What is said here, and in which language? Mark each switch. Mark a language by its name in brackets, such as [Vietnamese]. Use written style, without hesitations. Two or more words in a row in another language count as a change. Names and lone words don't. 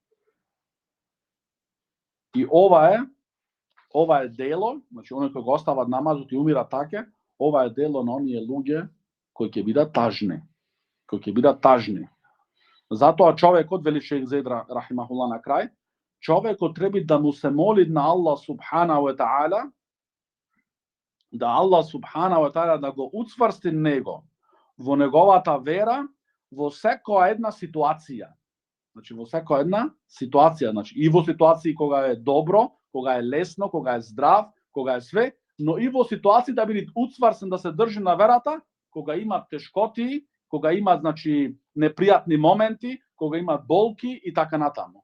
[Macedonian] И ова е дело, значи оној кој го остават намазот и умира така, ова е дело на оние луѓе кои ќе бидат тажни. Затоа човекот, вели шех Зейд рахимахуллах на крај, човекот треба да му се моли на [Arabic] الله سبحانه وتعالى, [Macedonian] да [Arabic] الله سبحانه وتعالى [Macedonian] да го уцврсти него во неговата вера во секоја една ситуација. Значи во секоја една ситуација, значи и во ситуации кога е добро, кога е лесно, кога е здрав, кога е све, но и во ситуации да биде уцварсен да се држи на верата, кога има тешкоти, кога има значи непријатни моменти, кога има болки и така натаму.